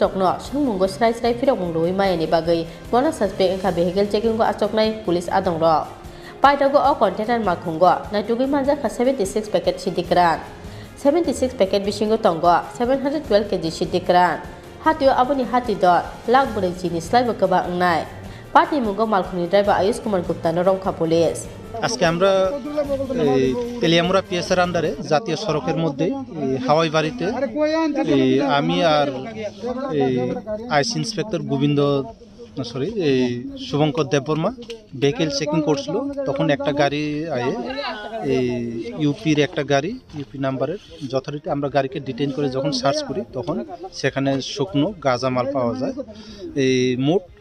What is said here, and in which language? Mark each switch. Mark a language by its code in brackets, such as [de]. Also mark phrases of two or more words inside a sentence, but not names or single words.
[trp] Rokno Sungmungo Srai Firok Mungroi Mayani Bagai Bona Suspect Engka [en] Vehicle Checking [trp] Go Asoknai Police Adongro Paitago O Container Malkhugno Naitugi Manjakha 76 packet Siddi Kwran 76 packet Bisingo Tongo 712 kg Siddi Kwran Hatio Abuni Hati Dot Lak Buri Jini Slai Bokaba Ngnai Party Mungo Malkhugno driver Ayos Kumar Gupta na Rongkha Police [bn] আজকে আমরা তেলিয়ামুড়া পিএসের আন্ডারে জাতীয় সড়কের মধ্যে হাওয়াই বাড়িতে আমি আর [en] IC inspector [bn] গোবিন্দ শুভঙ্কর দেববর্মা [en] vehicle checking [bn] করছিল তখন একটা গাড়ি আয়ে ইউপির একটা গাড়ি ইউপি নাম্বারের যথারীতি আমরা গাড়িকে ডিটেইন করে যখন সার্চ করি তখন সেখানে শুকনো গাঁজা মাল পাওয়া যায় মোট